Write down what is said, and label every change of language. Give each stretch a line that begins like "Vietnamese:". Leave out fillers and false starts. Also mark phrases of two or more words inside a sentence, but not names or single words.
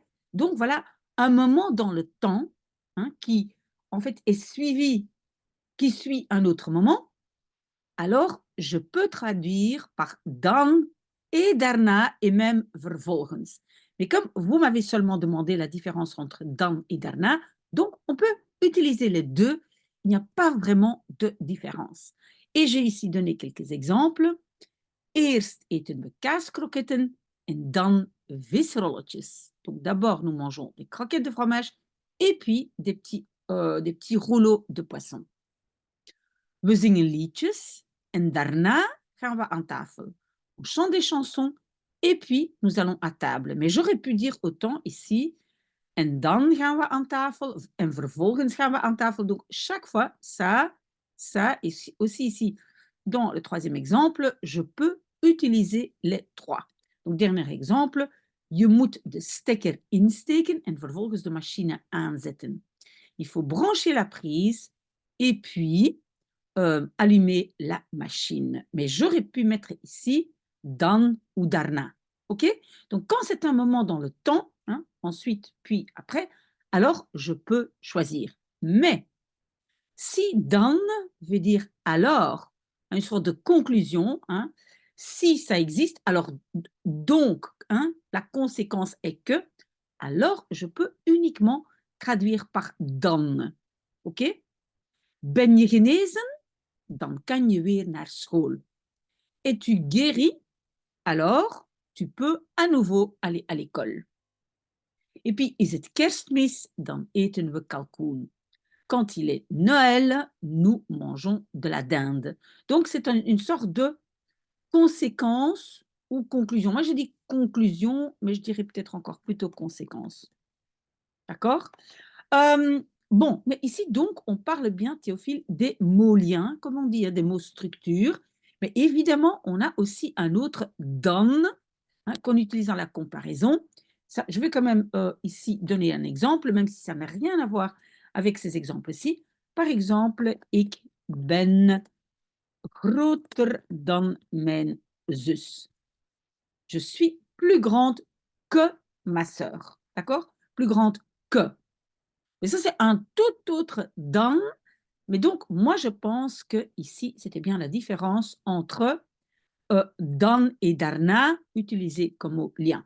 French: Donc voilà, un moment dans le temps, hein, qui en fait qui suit un autre moment, alors je peux traduire par dan et daarna et même vervolgens. Mais comme vous m'avez seulement demandé la différence entre dan et daarna, donc on peut utiliser les deux, il n'y a pas vraiment de différence. Et j'ai ici donné quelques exemples.
Dutch: Eerst eten we kaaskroketten en dan visrolletjes.
French: Donc d'abord, nous mangeons des croquettes de fromage et puis des petits rouleaux de poisson.
Dutch: We zingen liedjes en daarna gaan we aan tafel.
French: On chante des chansons et puis nous allons à table. Mais j'aurais pu dire autant ici
Dutch: en dan gaan we aan tafel en vervolgens gaan we aan tafel.
French: Donc chaque fois, ça et aussi ici. Dans le troisième exemple, je peux utiliser les trois. Donc dernier exemple,
Dutch: je moet de stekker insteken en vervolgens de machine aanzetten.
French: Il faut brancher la prise et puis allumer la machine. Mais j'aurais pu mettre ici dan ou darna. OK? Donc, quand c'est un moment dans le temps, hein, ensuite, puis après, alors je peux choisir. Mais si dan veut dire alors, une sorte de conclusion, hein, si ça existe, alors donc, hein, la conséquence est que, alors je peux uniquement traduire par dan.
Dutch: OK? Ben je genezen? Dan kan je weer naar school.
French: Es-tu guéri? Alors, tu peux à nouveau aller à l'école. Et puis,
Dutch: is het kerstmis? Dan eten we kalkoen.
French: Quand il est Noël, nous mangeons de la dinde. Donc, c'est une sorte de conséquence ou conclusion. Moi, je dis conclusion, mais je dirais peut-être encore plutôt conséquence. D'accord? Bon, mais ici donc, on parle bien, Théophile, des mots liens, comme on dit, hein, des mots structure. Mais évidemment, on a aussi un autre dan, hein, qu'on utilise dans la comparaison. Ça, je vais quand même ici donner un exemple, même si ça n'a rien à voir avec ces exemples-ci. Par exemple,
Dutch: ik ben groter dan mijn zus.
French: Je suis plus grande que ma sœur. D'accord? Plus grande que. Mais ça, c'est un tout autre dan. Mais donc, moi, je pense que ici, c'était bien la différence entre dan et darna utilisés comme mot lien.